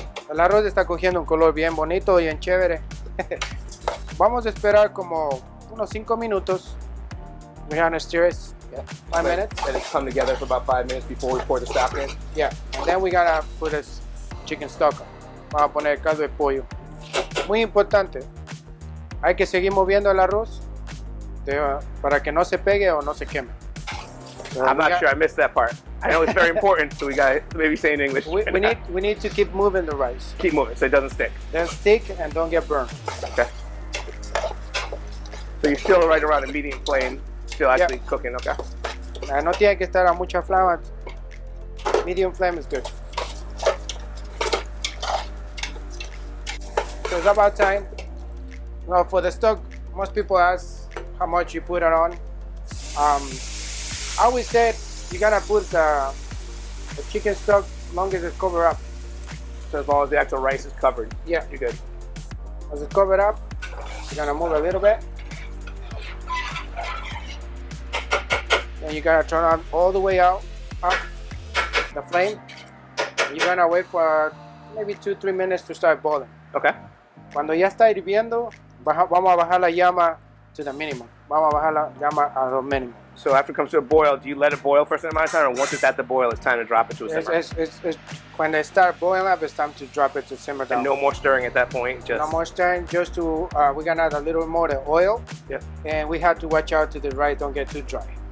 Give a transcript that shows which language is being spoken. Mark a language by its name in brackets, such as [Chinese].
[Spanish] El arroz está cogiendo un color bien bonito, bien chévere. Vamos a esperar como unos 5 minutos. [English] We're gonna stir it 5 minutes. Let it come together for about 5 minutes before we pour the stock in. Yeah, and then we're gonna put this chicken stock. [Spanish] Vamos a poner el caldo de pollo. Muy importante, hay que seguir moviendo el arroz para que no se pegue o no se queme. [English] I'm not sure. I missed that part. I know it's very important, so we got to maybe say in English. We need to keep moving the rice. Keep moving so it doesn't stick. Then stick and don't get burned. Okay. So you're still right around a medium flame, still actually cooking, okay? [Spanish] No tiene que estar a mucha flama. [English] Medium flame is good. So it's about time. Well, for the stock, most people ask how much you put it on. I always said you gotta put the chicken stock long as it's covered up. So as long as the actual rice is covered, Yeah, you're good. as it's covered up, you're gonna move a little bit. Then you gotta turn on all the way up the flame. You're gonna wait for maybe 2-3 minutes to start boiling. Okay. [Spanish] Cuando ya está hirviendo, vamos a bajar la llama [English] to the minimum. [Spanish] Vamos a bajar la llama a lo mínimo. [English] So after it comes to a boil, do you let it boil for a certain amount of time, or once it's at the boil, it's time to drop it to a simmer? When they start boiling up, it's time to drop it to simmer down. And no more stirring at that point. Just No more stirring, just to, we're gonna add a little more the oil. Yeah. And we have to watch out to the rice don't get too dry.